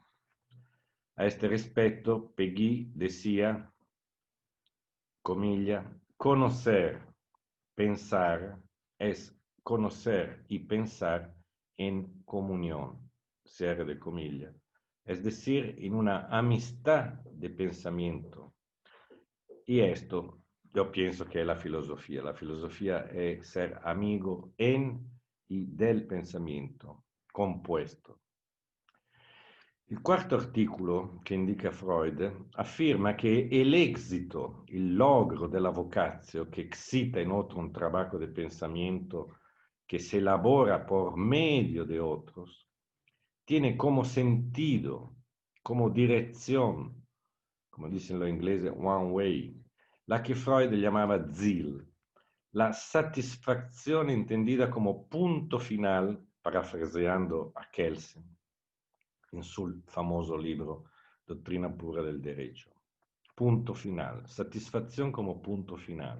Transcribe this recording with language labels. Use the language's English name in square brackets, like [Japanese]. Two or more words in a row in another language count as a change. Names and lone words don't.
[Spanish] A este respecto, Peggy decía, comilla, conocer, pensar, es conocer y pensar en comunión, cierre de comilla, es decir, en una amistad de pensamiento. Y esto yo pienso que es la filosofía. La filosofía es ser amigo en y del pensamiento compuesto. [Italian] Il quarto articolo che indica [Spanish] Freud afirma che el éxito, el logro de la vocatio que excita en otro un trabajo de pensamiento que se elabora por medio de otros, tiene como sentido, como dirección, como dicen los ingleses, [English] one way, [Spanish] la que Freud llamaba Ziel, la satisfacción entendida como punto final, parafraseando a Kelsen en su famoso libro Doctrina pura del derecho. Punto final, satisfacción como punto final.